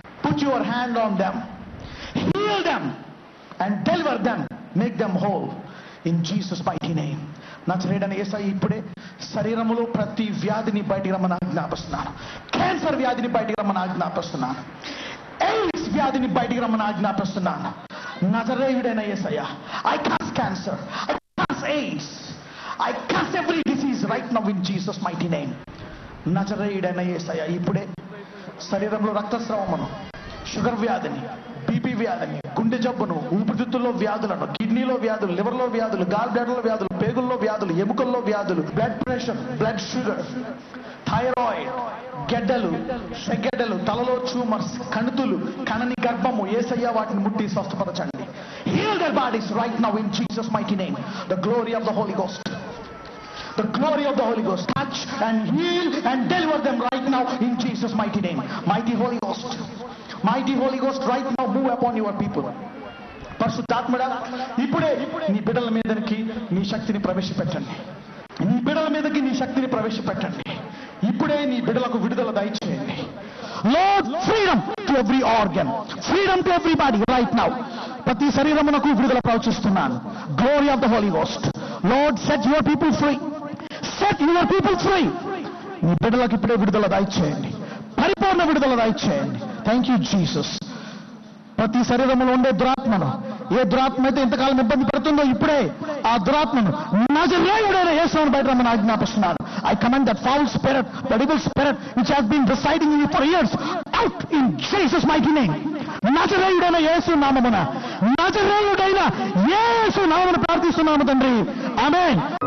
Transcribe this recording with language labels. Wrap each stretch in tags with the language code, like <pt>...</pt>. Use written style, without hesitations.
<en>Put your hand on them, heal them and deliver them, make them whole in Jesus mighty name.</en> <te>నజరేయుడైన యేసయ్య ఇప్పుడే శరీరములో ప్రతి వ్యాధిని బయటికి రమ్మని ఆజ్ఞాపిస్తున్నాను. క్యాన్సర్ వ్యాధిని బయటికి రమ్మని ఆజ్ఞాపిస్తున్నాను. ఎయిడ్స్ వ్యాధిని బయటికి రమ్మని ఆజ్ఞాపిస్తున్నాను.</te> <en>నజరేయుడైన యేసయ్య, I curse cancer, I curse AIDS, I curse every disease right now in Jesus mighty name.</en> <te>నజరేయుడైన యేసయ్య ఇప్పుడే శరీరంలో రక్తస్రావమును, షుగర్ వ్యాధిని, బీపీ వ్యాధిని, గుండె జబ్బును, ఊపిరితిత్తుల్లో వ్యాధులను, కిడ్నీలో వ్యాధులు, లివర్లో వ్యాధులు, గాల్ బ్లాడర్లో వ్యాధులు, పేగుల్లో వ్యాధులు, ఎముకల్లో వ్యాధులు, blood pressure, blood sugar, thyroid, గెడ్డలు, సెగెడ్డలు, తలలో ట్యూమర్స్, కణుతులు, కణని గర్భము, యేసయ్య వాటిని ముట్టి స్వస్థపరచండి.</te> <en>Heal their bodies right now in Jesus mighty name. The glory of the Holy Ghost, the glory of the Holy Ghost, touch and heal and deliver them right now in Jesus mighty name. Mighty Holy Ghost, mighty Holy Ghost, right now move upon your people.</en> <te>పరిశుద్ధాత్మడా, ఇప్పుడే నీ బిడ్డల మీదకి నీ శక్తిని ప్రవేశపెట్టండి. నీ బిడ్డల మీదకి నీ శక్తిని ప్రవేశపెట్టండి. ఇప్పుడే నీ బిడ్డలకు విడుదల దయచేయండి.</te> <en>Lord, freedom to every organ, freedom to everybody right now.</en> <te>ప్రతి శరీరమునకు విడుదల ప్రవచిస్తున్నాను.</te> <en>Glory of the Holy Ghost. Lord, set your people free, set your people free.</en> <te>నీ బిడ్డలకు ఇప్పుడే విడుదల దయచేయండి, పరిపూర్ణ విడుదల దయచేయండి.</te> <en>Thank you Jesus.</en> <te>ప్రతి శరీరంలో ఉండే దురాత్మను, ఏ దురాత్మ అయితే ఇంతకాలం ఇబ్బంది పడుతుందో ఇప్పుడే ఆ దురాత్మను నజరేయుడైన యేసుని బయట రమ్మని ఆజ్ఞాపిస్తున్నాను.</te> <en>I command that foul spirit, that evil spirit which has been residing in you for years, out in Jesus mighty name.</en> <te>నజరేయుడైన యేసు నామమున, నజరేయుడైన యేసు నామమున ప్రార్థిస్తున్నాము తండ్రి. ఆమేన్.</te>